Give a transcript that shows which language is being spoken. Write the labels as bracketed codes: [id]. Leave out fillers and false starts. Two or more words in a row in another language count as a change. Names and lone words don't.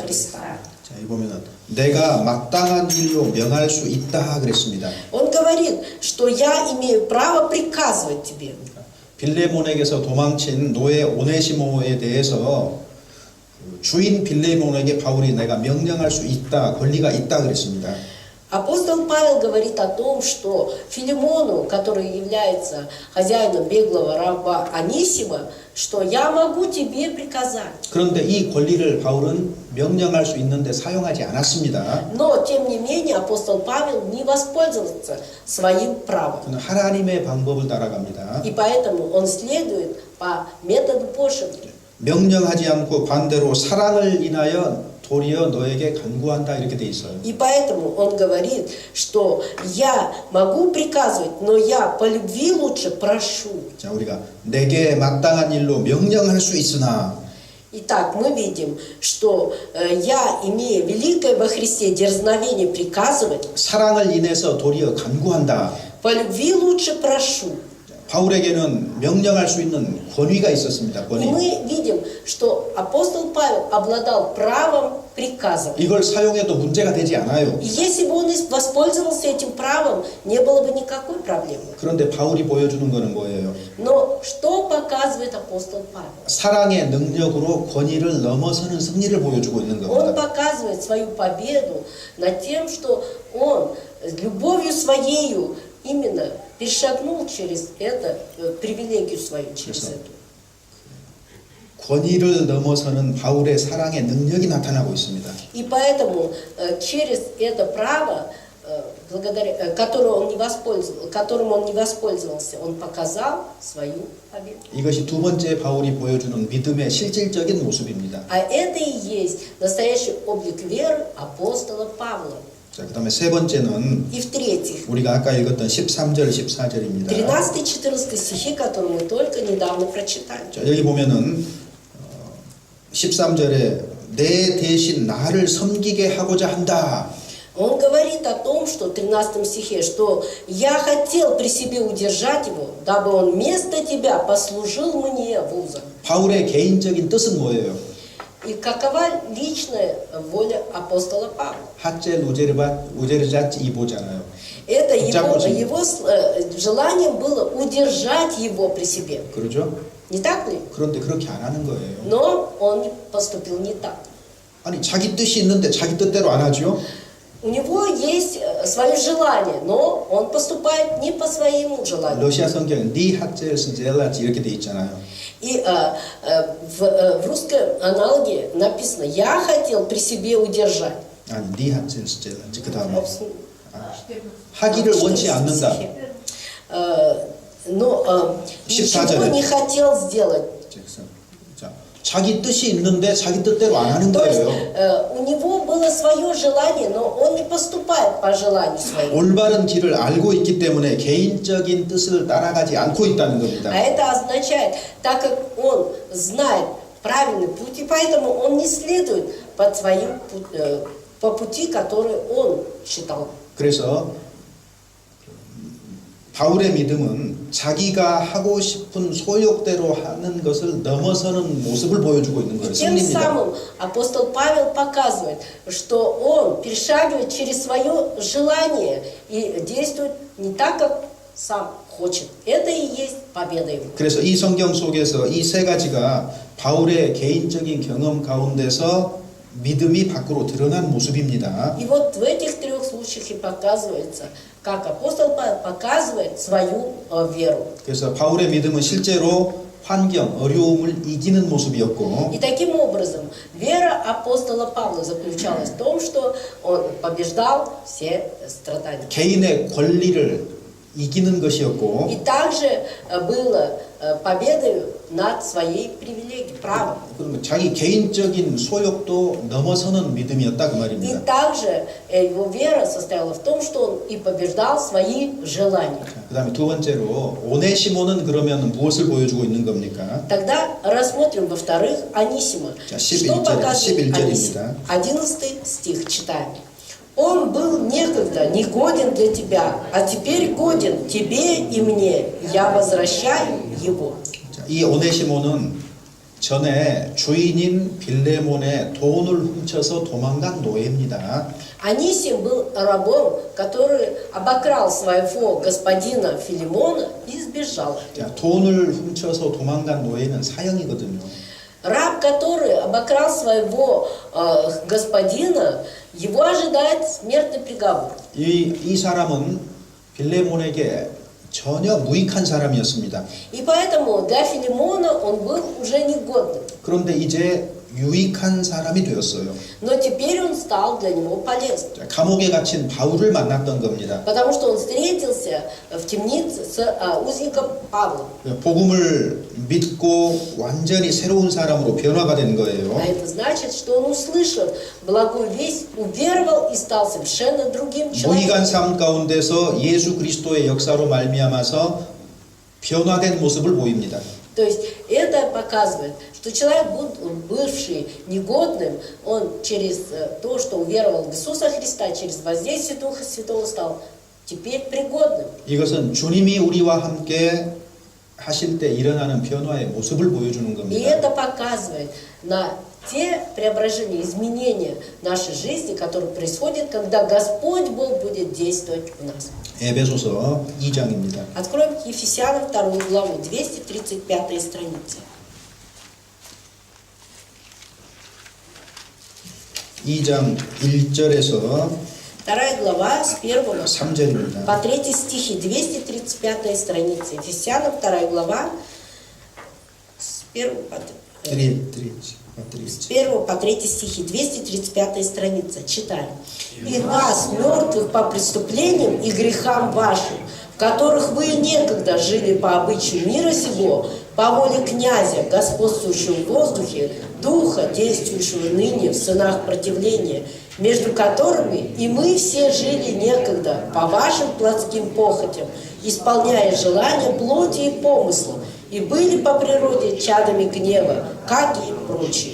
[ko] 자, 자, 이 보면은 내가 마땅한 일로 명할 수 있다 그랬습니다. [ru] Он говорит, что я имею право приказывать тебе. [ko] 빌레몬에게서 도망친 노예 오네시모에 대해서 주인 빌레몬에게 바울이 내가 명령할 수 있다, 권리가 있다 그랬습니다. [ru] Апостол Павел говорит о том, что Филимону, который является хозяином беглого раба Анисима, что я могу тебе приказать. [ko] 그런데 이 권리를 바울은 명령할 수 있는데 사용하지 않았습니다. [ru] Но, тем не менее, апостол Павел не воспользовался своим правом. [ko] 그는 하나님의 방법을 따라갑니다. [ru] И поэтому он следует по методу Божьему. [ko] 명령하지 않고 반대로 사랑을 인하여 도리어 너에게 간구한다 이렇게 돼 있어요. [ru] И поэтому он говорит, что я могу приказывать, но я по любви лучше прошу. [ko] 자, 우리가 내게 마땅한 일로 명령할 수 있으나 [ru] Итак, мы видим, что я, имея великое во Христе дерзновение приказывать, [ko] 사랑을 인해서 도리어 간구한다. [ru] по любви лучше прошу. [ko] 바울에게는 명령할 수 있는 권위가 있었습니다. [ru] И [ko] 권위. [ru] мы видим, что апостол Павел обладал правом приказывать. [ko] 이걸 사용해도 문제가 되지 않아요. [ru] И если бы он воспользовался этим правом, не было бы никакой проблемы. [ko] 그런데 바울이 보여주는 것은 뭐예요? [ru] Но что показывает апостол Павел? [ko] 사랑의 능력으로 권위를 넘어서는 승리를 보여주고 있는 [ru] Он [ko] 겁니다. [ru] показывает свою победу над тем, что он любовью своею именно перешагнул через это, привилегию свою через эту. [ko] 권위를 넘어서는 바울의 사랑의 능력이 나타나고 있습니다. [ru] И поэтому через это право, которым он не воспользовался, он показал свою победу. [ko] 이것이 두 번째 바울이 보여주는 믿음의 실질적인 모습입니다. [ru] А это и есть настоящий облик веры апостола Павла. [ko] 자, 그다음에 세 번째는 [ru] И в-третьих, [ko] 우리가 아까 읽었던 13절, 14절입니다. [ru] 13-14 стихи, которые мы только недавно прочитали. [ko] 자, 여기 보면은 13절에 내 대신 나를 섬기게 하고자 한다. [ru] Он говорит о том, что в 13 стихе, что «Я хотел при себе удержать его, дабы он вместо тебя послужил мне в узах». [ko] 바울의 개인적인 뜻은 뭐예요? [ru] И какова личная воля апостола Павла? хотел удержать [ko] 이보잖아요. [ru] Это Запутин. его желанием было удержать его при себе. [ko] 그러죠? [ru] Не так ли? [ko] 그런데 그렇게 안 하는 거예요. [ru] Но он поступил не так. [ko] 아니 자기 뜻이 있는데 자기 뜻대로 안 하죠? [ru] У него есть свое желание, но он поступает не по своему желанию. [ko] 러시아 성경에 [ru] не хотел сделать [ko] 이렇게 돼 있잖아요. [ru] И в русской аналогии написано «Я хотел при себе удержать». [ko] 아니 [ru] не хотел сделать [ko] 그 다음에 [ru] Собственно, [ko] 하기를 원치 [ru] 14 [ko] 않는다. [ru] стихе. Но ничего [ko] 14절에. [ru] не хотел сделать. [ko] 자, 자기 뜻이 있는데 자기 뜻대로 안 하는 [ru] То есть [ko] 거예요. [ru] у него было свое желание, но он не поступает по желанию своему. [ko] 올바른 길을 알고 있기 때문에 개인적인 뜻을 따라가지 않고 있다는 겁니다. [ru] А это означает, так как он знает правильный путь, и поэтому он не следует по пути, который он считал. [ko] 그래서 바울의 믿음은 자기가 하고 싶은 소욕대로 하는 것을 넘어서는 모습을 보여주고 있는 거예요. [ru] Тем [ko] 승리입니다. [ru] самым апостол Павел показывает, что он перешагивает через свое желание и действует не так, как сам хочет. Это и есть победа его. [ko] 그래서 이 성경 속에서 이 세 가지가 바울의 개인적인 경험 가운데서 믿음이 밖으로 드러난 모습입니다. [ru] И вот в этих трех случаях и показывается, как апостол Павел показывает свою веру. [ko] 그래서 바울의 믿음은 실제로 환경, 어려움을 이기는 모습이었고 [ru] И таким образом вера апостола Павла заключалась в том, что он побеждал все страдания. [ko] 개인의 권리를 이기는 것이었고 [ru] И также было победой над своей привилегией, правом. [ko] 그러면 자기 개인적인 소욕도 넘어서는 믿음이었다 그 [ru] И [ko] 말입니다. [ru] также его вера состояла в том, что он и побеждал свои желания. [ko] 그 다음에 두 번째로 오네시모는 그러면 무엇을 보여주고 있는 겁니까? [ru] Тогда рассмотрим во-вторых Анисима. [ko] 자, [ru] Что [ko] 11절입니다. [ru] показывает Анисим? 11 стих читаем. Он был некогда негоден для тебя, а теперь годен тебе и мне. Я возвращаю его. [ko] 자, 이 오네시모는 전에 주인인 빌레몬의 돈을 훔쳐서 도망간 노예입니다. [ru] Анисим был рабом, который обокрал своего господина Филимона и сбежал. [ko] 자, 돈을 훔쳐서 도망간 노예는 사형이거든요. [ru] Раб, который обокрал своего господина, его ожидает смертный приговор. [ko] 이 사람은 빌레몬에게 전혀 무익한 사람이었습니다. [ru] И поэтому для Филимона он был уже негодным. [ko] 그런데 이제 유익한 사람이 되었어요. [ru] Но теперь он стал для него полезным. [ko] 자, 감옥에 갇힌 바울을 만났던 겁니다. [ru] Потому что он встретился в темнице с узником Павлом. [ko] 복음을 믿고 완전히 새로운 사람으로 변화가 된 거예요. [ru] А это значит, что он, услышав благую весть, уверовал и стал совершенно другим [ko] 무익한 [ru] человеком. [ko] 삶 가운데서 예수 그리스도의 역사로 말미암아서 변화된 모습을 보입니다. [ru] То есть это показывает, что человек, бывший негодным, он через то, что уверовал в Иисуса Христа, через воздействие Духа Святого стал теперь пригодным. [ko] 이것은 주님이 우리와 함께 하실 때 일어나는 변화의 모습을 보여주는 [ru] И [ko] 겁니다. [ru] это показывает на те преображения, изменения нашей жизни, которые происходят, когда Господь Бог будет действовать в нас. [ko] 에베소서 2장입니다. [ru] Откроем Ефесянам 2 главу, 235 страница. [ko] 2장 1절에서 [ru] 2 глава с 1 [ko] 3절입니다. [ru] по 3 стихи, 235 страница. Ефесянам 2 глава с 1 по 1 по 3 стихи, 235 страница. Читаем. «И вас, мертвых по преступлениям и грехам вашим, в которых вы некогда жили по обычаю мира сего, по воле князя, господствующего в воздухе, духа, действующего ныне в сынах противления, между которыми и мы все жили некогда по вашим плотским похотям, исполняя желания плоти и помыслов, и были по природе чадами гнева, как и прочие».